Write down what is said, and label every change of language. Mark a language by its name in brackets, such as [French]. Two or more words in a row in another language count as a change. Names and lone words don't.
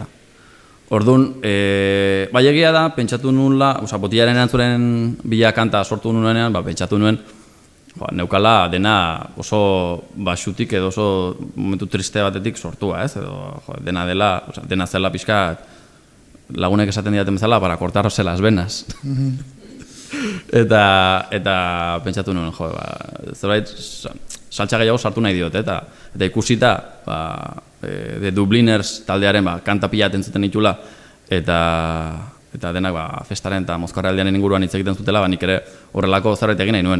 [Basque] Orduan, egia da, pentsatu nuela, Botilaren erantzuren bila kanta sortu nuenean, pentsatu nuen, neukala dena oso basutik edo oso momentu triste batetik sortua, ez? Edo dena zela pixka lagunek esaten didaten bezala [Spanish] para cortarse las venas. [Basque] Eta pentsatu nuen, zerbait saltsa gehiago sartu nahi diot, eta ikusita The Dubliners taldearen kanta pila entzuten ditula, eta denak festaren eta mozkorraldiaren inguruan hitz egiten zutela, nik ere horrelako zerbait egin nahi nuen.